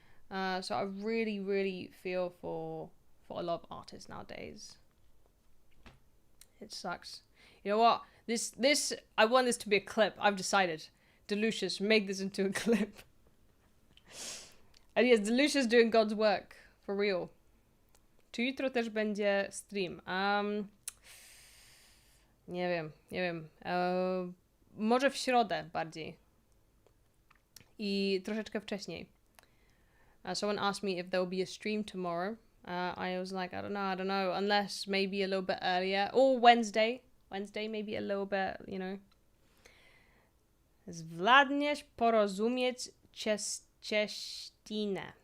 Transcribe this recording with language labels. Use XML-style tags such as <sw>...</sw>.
<en>So I really, really feel for a lot of artists nowadays. It sucks. You know what? This I want this to be a clip. I've decided. Delucius, make this into a clip. And yes, Delucius doing God's work. For real.</en> <pl>Czy jutro też będzie stream? Nie wiem. Może w środę bardziej. I troszeczkę wcześniej.</pl> <en>Someone asked me if there will be a stream tomorrow. I was like, I don't know. Unless maybe a little bit earlier. Or Wednesday. Wednesday, maybe a little bit, you know.</en> <cs>Zvládneš porozumieć češtinę.</cs>